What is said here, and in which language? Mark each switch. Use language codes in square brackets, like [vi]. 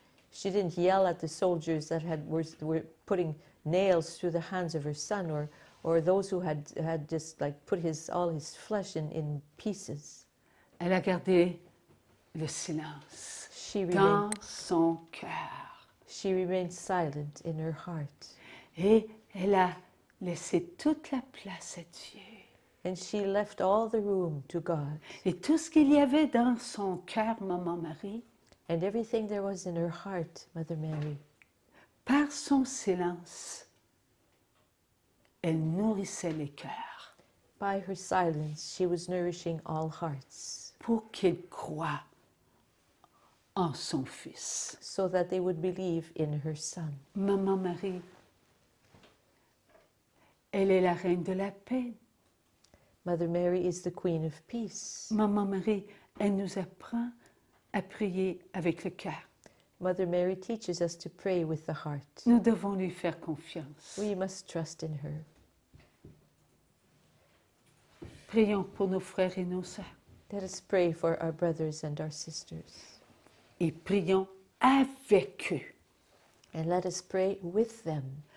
[en] She didn't yell at the soldiers that were putting nails through the hands of her son, or those who had just like put all his flesh in pieces. [fr] Elle a gardé le silence [en] She [fr] dans son cœur. [en] remained silent in her heart. [fr] Et elle a laissé toute la place à Dieu. [en] And she left all the room to God. [fr] Et tout ce qu'il y avait dans son cœur, Maman Marie, [en] And everything there was in her heart, Mother Mary, [fr] par son silence, elle nourrissait les cœurs [en] by her silence, she was nourishing all hearts [fr] pour qu'ils croient en son Fils. [en] so that they would believe in her Son. [fr] Maman Marie, elle est la reine de la paix. [en] Mother Mary is the Queen of Peace. [fr] Maman Marie, elle nous apprend à prier avec le cœur. [en] Mother Mary teaches us to pray with the heart. [fr] Nous devons lui faire confiance. [en] We must trust in her. [fr] Prions pour nos frères et nos sœurs. [en] Let us pray for our brothers and our sisters. [fr] Et prions avec eux. [en] And let us pray with them